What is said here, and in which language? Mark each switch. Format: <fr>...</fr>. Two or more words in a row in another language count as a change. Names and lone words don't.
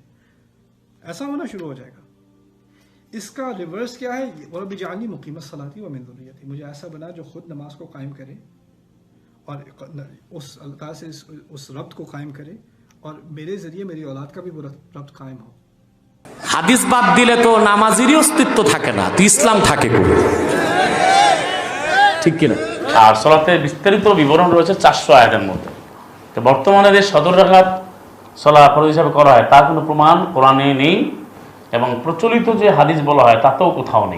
<ur>ایسا ہونا شروع ہو جائے گا. اس کا ریورس کیا ہے,</ur> <ar>رب اجعلنی مقیم الصلاۃ ومن ذریتی,</ar> <ur>مجھے ایسا بنا جو خود نماز کو قائم کرے, اور اس اللہ سے اس ربط کو قائم کرے, اور میرے ذریعے میری اولاد کا بھی وہ ربط قائم ہو.</ur> <bn>হাদিস বাদ দিলে তো নামাজেরই অস্তিত্ব থাকে না, তো ইসলাম থাকে কই, ঠিক কিনা? আর সলাতে বিস্তারিত বিবরণ রয়েছে 400 আয়াতের মধ্যে. তো বর্তমানে যে সদর রাকাত সলা ফরজ হিসাবে করা হয় তার কোনো প্রমাণ কোরআনে নেই, এবং প্রচলিত যে হাদিস বলা হয় তাতেও কোথাও নেই.</bn>